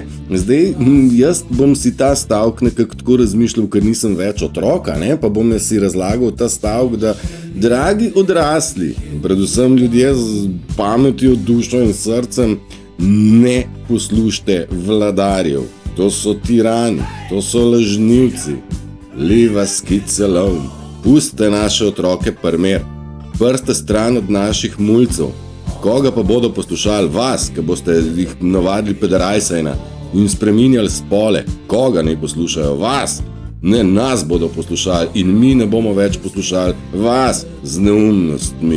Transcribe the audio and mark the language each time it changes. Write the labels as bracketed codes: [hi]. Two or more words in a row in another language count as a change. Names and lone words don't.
[sl] Zdaj, jaz bom si ta stavk nekako tako razmišljal, ker nisem več otroka, ne? Pa bom si razlagal ta stavk, da dragi odrasli, predvsem ljudje z pametjo, dušo in srcem, ne poslušajte vladarjev. To so tirani, to so lažnivci. [en] Leave us kids alone. [sl] Pustite naše otroke primer. Prste stran od naših mulcev. Koga pa bodo poslušali? Vas, ki boste jih navadili pederajsajna in spreminjali spole. Koga ne poslušajo? Vas. Ne, nas bodo poslušali in mi ne bomo več poslušali vas z neumnostmi.